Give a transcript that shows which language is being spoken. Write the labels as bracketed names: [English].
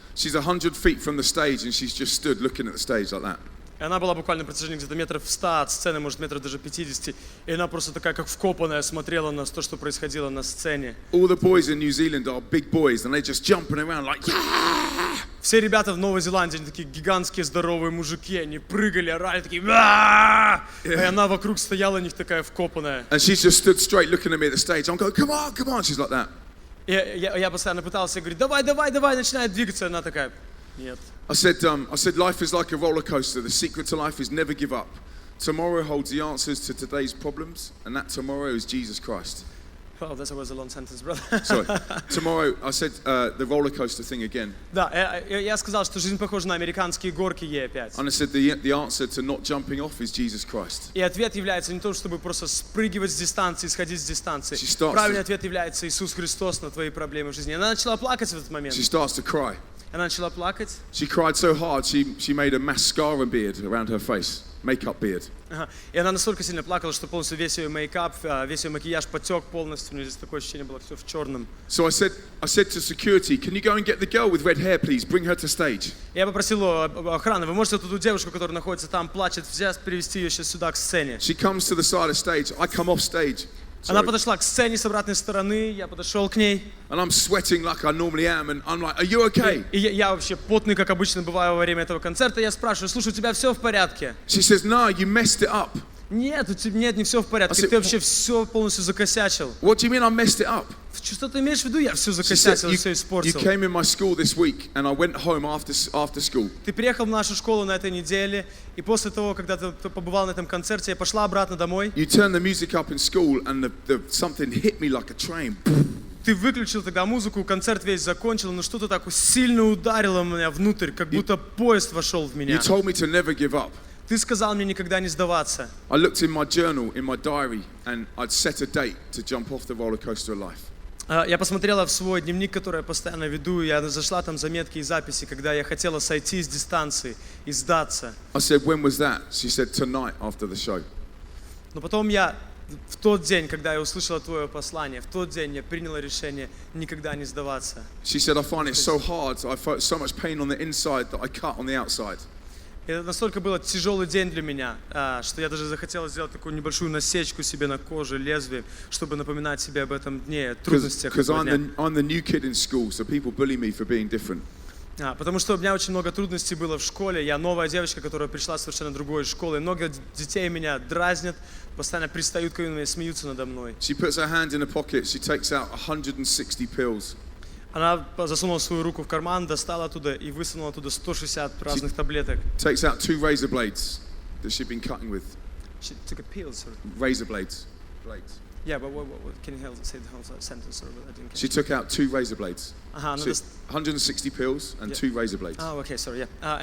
[English] She's 100 feet from the stage and she's just stood looking at the stage like that. [Russian] И она была буквально на протяжении где-то метров 100 от сцены, может метров даже 50. И она просто такая, как вкопанная, смотрела на то, что происходило на сцене. [English] All the boys in New Zealand are big boys and they're just jumping around like, yeah! [Russian] Все ребята в Новой Зеландии, они такие гигантские здоровые мужики, они прыгали, орали, такие «Ва!» И она вокруг стояла, у них такая вкопанная. [English] And she's just stood straight looking at me at the stage. I'm going, come on, come on. She's like that. [Russian] И я постоянно пытался говорить, давай, начинает двигаться. Она такая, нет. [English] I said, life is like a roller coaster. The secret to life is never give up. Tomorrow holds the answers to today's problems, and that tomorrow is Jesus Christ. Oh, that was a long sentence, brother. Sorry. Tomorrow, I said the roller coaster thing again. [Russian] Да, я сказал, что жизнь похожа на американские горки Е5. [English] And I said the answer to not jumping off is Jesus Christ. [Russian] И ответ является не то, чтобы просто спрыгивать с дистанции, сходить с дистанции. [English] She starts [Russian] Правильный ответ является Иисус Христос на твои проблемы в жизни. Она начала плакать в этот момент. [English] She starts to cry. [Russian] Она начала плакать. [English] She cried so hard, she made a mascara beard around her face, makeup beard. [Russian] Ага. И она настолько сильно плакала, что полностью весь ее мейкап, весь ее макияж потек полностью. У нее здесь такое ощущение было, все в черном. [English] So I said to security, can you go and get the girl with red hair, please? Bring her to stage. [Russian] Я попросил охраны, вы можете эту девушку, которая находится там, плачет, взять, привести ее сейчас сюда к сцене. [English] She comes to the side of stage. I come off stage. [Russian] Она подошла к сцене с обратной стороны, я подошел к ней. [English] And I'm sweating like I normally am, and I'm like, are you okay? [Russian] И я вообще потный, как обычно бываю во время этого концерта. Я спрашиваю, слушай, у тебя все в порядке? [English] She says, no, you messed it up. [Russian] Нет, не все в порядке. Ты вообще все полностью закосячил. [English] What do you mean I messed it up? [Russian] Что ты имеешь в виду? Я все [English] She [Russian] закосячил, [English] said, [Russian] все [English] you [Russian] испортил. [English] came in my school this week, and I went home after school. [Russian] Ты приехал в нашу школу на этой неделе, и после того, когда ты побывал на этом концерте, я пошла обратно домой. [English] You turned the music up in school, and something hit me like a train. [Russian] Ты выключил тогда музыку, концерт весь закончил, но что-то так сильно ударило меня внутрь, как будто поезд вошел в меня. [English] You told me to never give up. [Russian] Ты сказал мне никогда не сдаваться. [English] I looked in my journal, in my diary, and I'd set a date to jump off the roller coaster of life. [Russian] Я посмотрела в свой дневник, который я постоянно веду, и я зашла там заметки и записи, когда я хотела сойти с дистанции и сдаться. [English] I said, when was that? She said, tonight after the show. [Russian] Но потом я, в тот день, когда я услышала твое послание, в тот день я приняла решение никогда не сдаваться. [English] She said, I find it so hard. I felt so much pain on the inside that I cut on the outside. [Russian] Это настолько был тяжелый день для меня, что я даже захотела сделать такую небольшую насечку себе на коже, лезвие, чтобы напоминать себе об этом дне, трудностях этого дня. [English] Because I'm the new kid in school, so people bully me for being different. [Russian] Потому что у меня очень много трудностей было в школе. Я новая девочка, которая пришла с совершенно другой школы. И много детей меня дразнят, постоянно пристают ко мне, смеются надо мной. [English] She puts her hand in her pocket. She takes out 160 pills. [Russian] Она засунула свою руку в карман, достала оттуда и высунула оттуда 160 разных таблеток. [English] Takes out 2 razor blades that she'd been cutting with. She took a pill, sorry. Razor blades. Blades. Yeah, but what can you say the whole sentence? Sorry, I didn't catch She took out 2 razor blades. [Russian] Ага, [English] So 160 pills and 2 razor blades. [Russian] окей, [English] sorry, yeah.